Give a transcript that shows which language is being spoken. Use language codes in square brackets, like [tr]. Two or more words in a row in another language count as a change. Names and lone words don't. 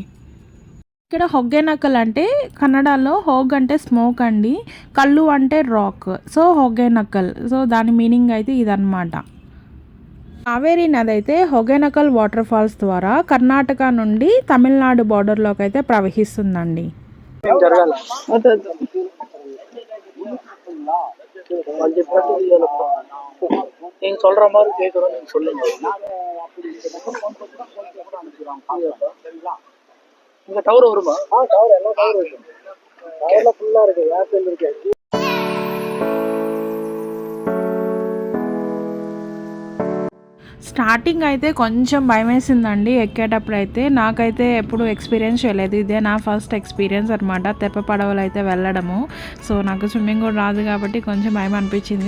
[te] ఇక్కడ హొగ్గెనక్కల్ అంటే కన్నడలో హోగ్ అంటే స్మోక్ అండి, కళ్ళు అంటే రాక్. సో హొగ్గెనక్కల్, సో దాని మీనింగ్ అయితే ఇదన్నమాట. కావేరీ నది అయితే హొగ్గెనక్కల్ [en] water falls [te] ద్వారా కర్ణాటక నుండి తమిళనాడు బార్డర్లోకి అయితే ప్రవహిస్తుందండి. [ta] இங்க டவர் வருமா? டவர் எல்லாம் டவர் இருக்கு. டவர்ல ஃபுல்லா இருக்கு. ஏர்டெல் இருக்கு. [te] స్టార్టింగ్ అయితే కొంచెం భయం వేసిందండి ఎక్కేటప్పుడు అయితే. నాకైతే ఎప్పుడు ఎక్స్పీరియన్స్ చేయలేదు, ఇదే నా [en] first experience [te] అనమాట తెప్ప పడవలు అయితే వెళ్ళడము. సో నాకు స్విమ్మింగ్ కూడా రాదు కాబట్టి కొంచెం భయం అనిపించింది.